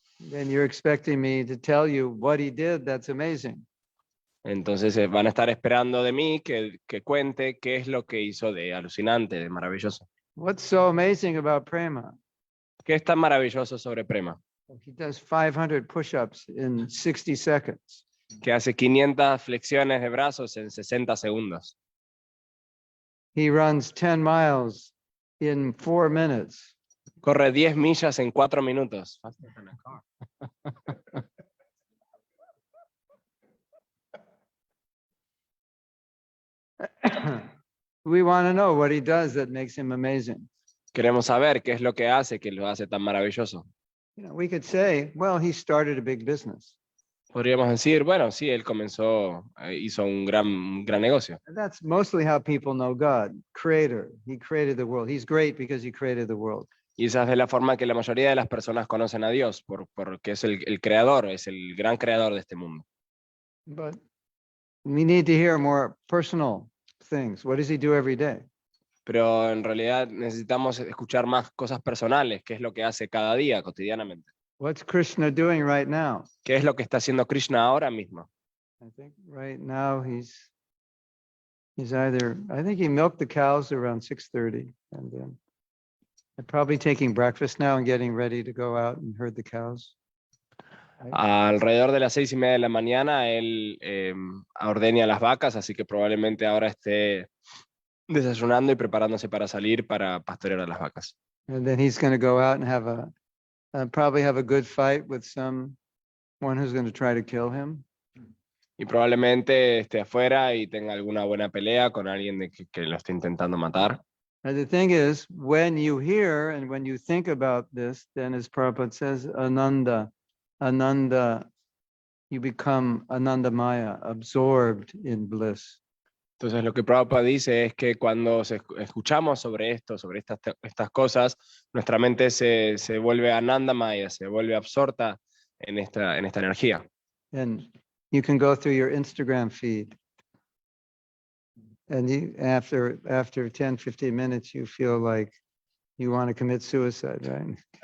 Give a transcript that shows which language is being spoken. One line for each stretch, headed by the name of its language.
English: then you're expecting me to tell you what he did that's amazing.
Spanish: entonces van a estar esperando de mí que cuente qué es lo que hizo de alucinante, de maravilloso.
English: What's so amazing about prema?
Spanish: ¿Qué es tan maravilloso sobre prema?
English: He does 500 push-ups in 60 seconds.
Spanish: Que hace 500 flexiones de brazos en 60 segundos.
English: He runs 10 miles in 4 minutes.
Spanish: Corre 10 millas en 4 minutos.
English: We want to know what he does that makes him amazing.
Spanish: Queremos saber qué es lo que hace lo hace tan maravilloso.
English: We could say, well, he started a big business.
Spanish: Podríamos decir, bueno, sí, él comenzó, hizo un gran negocio.
English: And that's mostly how people know God, creator. He created the world. He's great because he created the world.
Spanish: Y esa es de la forma que la mayoría de las personas conocen a Dios, porque es el creador, es el gran creador de este mundo.
English: But we need to hear more personal things. What does he do every day?
Spanish: Pero en realidad necesitamos escuchar más cosas personales, qué es lo que hace cada día, cotidianamente.
English: What's Krishna doing right now?
Spanish: ¿Qué es lo que está haciendo Krishna ahora mismo?
English: I think right now he's either, I think he milked the cows around 6:30, and then probably taking breakfast now and getting ready to go out and herd the cows.
Spanish: Alrededor de las 6:30 de la mañana él ordeña las vacas, así que probablemente ahora esté desayunando y preparándose para salir para pastorear a las vacas.
English: And then he's going to go out and have probably have a good fight with someone who's going to try to kill him.
Spanish: Y probablemente esté afuera y tenga alguna buena pelea con alguien que lo esté intentando matar.
English: And the thing is, when you hear and when you think about this, then as Prabhupada says, Ananda, you become Anandamaya, absorbed in bliss.
Spanish: Entonces lo que Prabhupada dice es que cuando escuchamos sobre esto, sobre estas cosas, nuestra mente se vuelve Anandamaya, se vuelve absorta en esta energía.
English: And you can go through your Instagram feed. And you, after 10, 15 minutes, you feel like you want to commit suicide, right?